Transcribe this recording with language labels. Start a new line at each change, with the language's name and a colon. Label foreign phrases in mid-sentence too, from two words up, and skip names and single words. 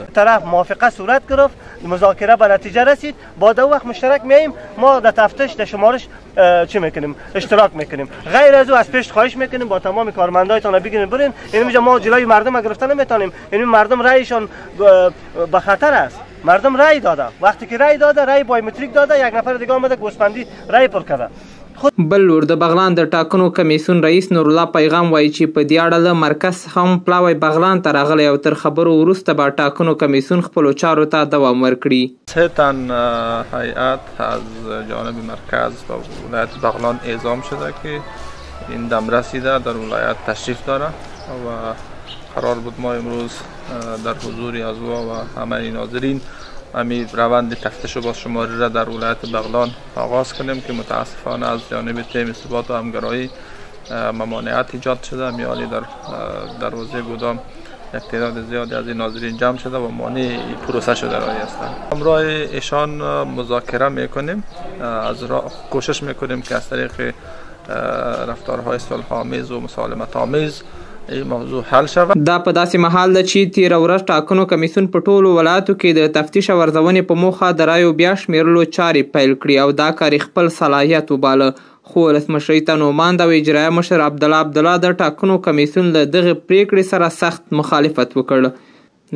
Persian: طرف موافقه صورت گرفت، مذاکره به نتیجه رسید، با دو وقت مشترک میایم ما در تفتیش در شمارش چی میکنیم اشتراک میکنیم. غیر از او از پیش خواهش میکنیم با تمام کارمندایتان بگیرین برین، اینجا ما جلوی مردم گرفتن نمیتونیم. این مردم رایشان به خطر است. مردم رای داده، وقتی که رای داده رای بایومتریک داده، یک نفر دیگه آمده گوسفندی رای پر کرده.
Pashto: بل لور د بغلان د ټاکنو کمیسیون رئیس نور الله پیغام وایي چې په دې اړه له مرکز هم پلاوی بغلان ته راغلی او تر خبرو وروسته به ټاکنو کمیسیون خپلو چارو ته دوام ورکړي.
Persian: 3 تن هیئت از جانب مرکز و ولایت بغلان اعزام شده که این دم رسیده در ولایت تشریف داره و قرار بود ما امروز در حضور از و همه ناظرین همین روند تفتیش و بازشماری را در ولایت بغلان آغاز کنیم که متاسفانه از جانب تیم ثبات و همگرایی ممانعت ایجاد شده. میانی در دروازه گودام یک تعداد زیادی از این ناظرین جمع شده و مانع پروسه شده رای هستند. همراه ایشان مذاکره میکنیم، از کوشش میکنیم که از طریق رفتارهای صلح‌آمیز و مسالمت آمیز این موضوع حل شود.
Pashto: دا په داسې مهال ده چې تیره ورځ ټاکنو کمیسیون په ټولو ولایتو کې د تفتیش او ارزونې په موخه د رایو بیا شمیرلو چارې پیل کړي او دا کار خپل صلاحیت وباله. خو ولسمشر ته نوماند او اجرایه مشر عبدالله د ټاکنو کمیسیون له دغه پریکړې سره سخت مخالفت وکړ.